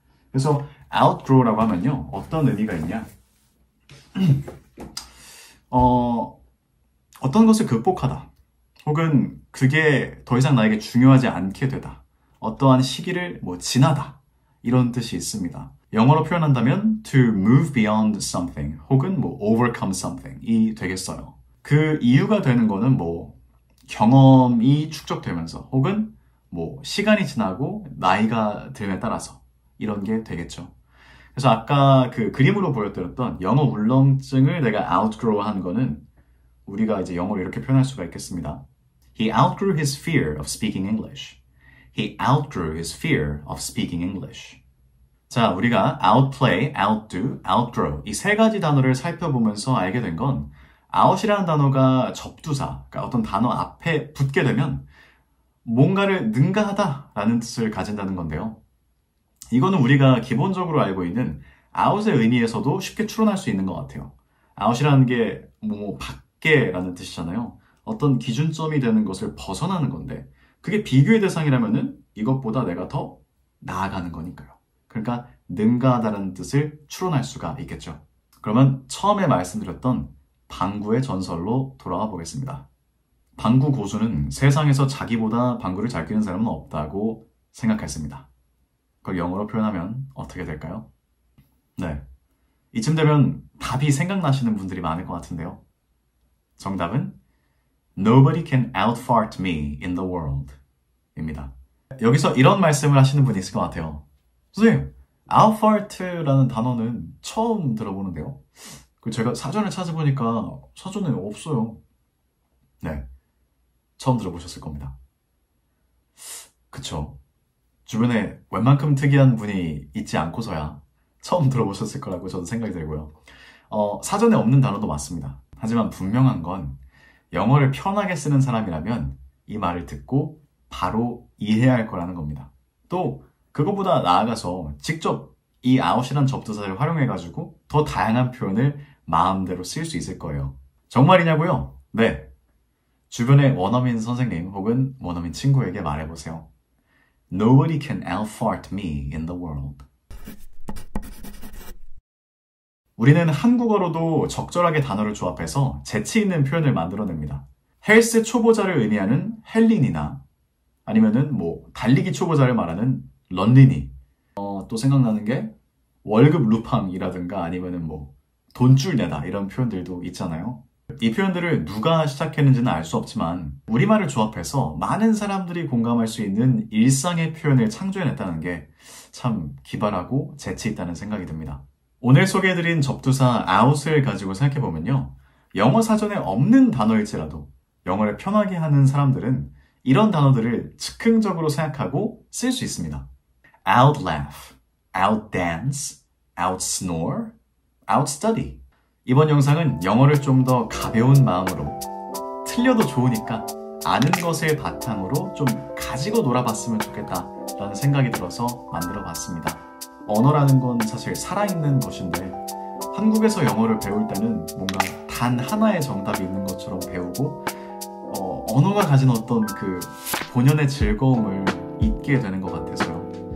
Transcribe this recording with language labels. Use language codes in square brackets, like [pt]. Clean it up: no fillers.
[ko] 그래서 outgrow라고 하면요, 어떤 의미가 있냐? 어떤 것을 극복하다, 혹은 그게 더 이상 나에게 중요하지 않게 되다, 어떠한 시기를 지나다, 이런 뜻이 있습니다. 영어로 표현한다면 [en] to move beyond something, [ko] 혹은 [en] overcome something이 [ko] 되겠어요. 그 이유가 되는 거는 경험이 축적되면서, 혹은 시간이 지나고 나이가 듦에 따라서 이런 게 되겠죠. 그래서 아까 그 그림으로 보여드렸던 영어 울렁증을 내가 outgrow 한 거는 우리가 이제 영어로 이렇게 표현할 수가 있겠습니다. [en] He outgrew his fear of speaking English. He outgrew his fear of speaking English. [ko] 자, 우리가 outplay, outdo, outgrow 이 세 가지 단어를 살펴보면서 알게 된 건 out이라는 단어가 접두사, 그러니까 어떤 단어 앞에 붙게 되면 뭔가를 능가하다라는 뜻을 가진다는 건데요. 이거는 우리가 기본적으로 알고 있는 out의 의미에서도 쉽게 추론할 수 있는 것 같아요. out이라는 게 밖에라는 뜻이잖아요. 어떤 기준점이 되는 것을 벗어나는 건데 그게 비교의 대상이라면은 이것보다 내가 더 나아가는 거니까요. 그러니까 능가하다라는 뜻을 추론할 수가 있겠죠. 그러면 처음에 말씀드렸던 방구의 전설로 돌아가 보겠습니다. 방구 고수는 세상에서 자기보다 방구를 잘 끼는 사람은 없다고 생각했습니다. 그걸 영어로 표현하면 어떻게 될까요? 네, 이쯤 되면 답이 생각나시는 분들이 많을 것 같은데요. 정답은 [en] Nobody can outfart me in the world [ko] 입니다. 여기서 이런 말씀을 하시는 분이 있을 것 같아요. 선생님, outfart라는 단어는 처음 들어보는데요. 제가 사전을 찾아보니까 사전에 없어요. 네, 처음 들어보셨을 겁니다. 그쵸? 주변에 웬만큼 특이한 분이 있지 않고서야 처음 들어보셨을 거라고 저도 생각이 들고요. 사전에 없는 단어도 맞습니다. 하지만 분명한 건 영어를 편하게 쓰는 사람이라면 이 말을 듣고 바로 이해해야 할 거라는 겁니다. 또 그것보다 나아가서 직접 이 out이란 접두사를 활용해가지고 더 다양한 표현을 마음대로 쓸 수 있을 거예요. 정말이냐고요? 네. 주변의 원어민 선생님 혹은 원어민 친구에게 말해보세요. [en] Nobody can outfart me in the world. [ko] 우리는 한국어로도 적절하게 단어를 조합해서 재치 있는 표현을 만들어냅니다. 헬스 초보자를 의미하는 헬린이나 아니면은 달리기 초보자를 말하는 런린이. 또 생각나는 게 월급 루팡이라든가 아니면은 돈줄 내다 이런 표현들도 있잖아요. 이 표현들을 누가 시작했는지는 알 수 없지만 우리말을 조합해서 많은 사람들이 공감할 수 있는 일상의 표현을 창조해냈다는 게 참 기발하고 재치 있다는 생각이 듭니다. 오늘 소개해드린 접두사 out을 가지고 생각해보면요. 영어 사전에 없는 단어일지라도 영어를 편하게 하는 사람들은 이런 단어들을 즉흥적으로 생각하고 쓸 수 있습니다. [en] outlaugh, outdance, outsnore, outstudy. [ko] 이번 영상은 영어를 좀 더 가벼운 마음으로 틀려도 좋으니까 아는 것을 바탕으로 좀 가지고 놀아봤으면 좋겠다라는 생각이 들어서 만들어봤습니다. 언어라는 건 사실 살아있는 것인데 한국에서 영어를 배울 때는 뭔가 단 하나의 정답이 있는 것처럼 배우고 언어가 가진 어떤 그 본연의 즐거움을 잊게 되는 것 같아서요.